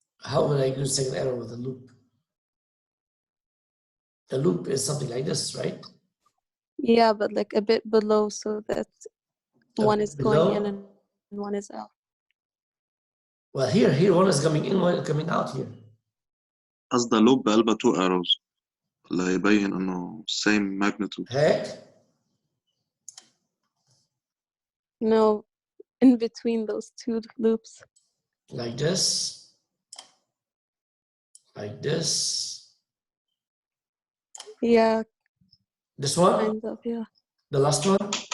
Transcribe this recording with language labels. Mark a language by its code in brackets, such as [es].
[en] How will I use a second arrow with a loop? The loop is something like this, right? Yeah, but like a bit below so that one is going in and one is out. Well, here one is coming in, one is coming out here. [ar] قصد loop بقلبها 2 arrows اللي يبين انه same magnitude. هيك. [en] No, in between those two loops. Like this. Like this. Yeah. This one? Kind of, yeah. The last one?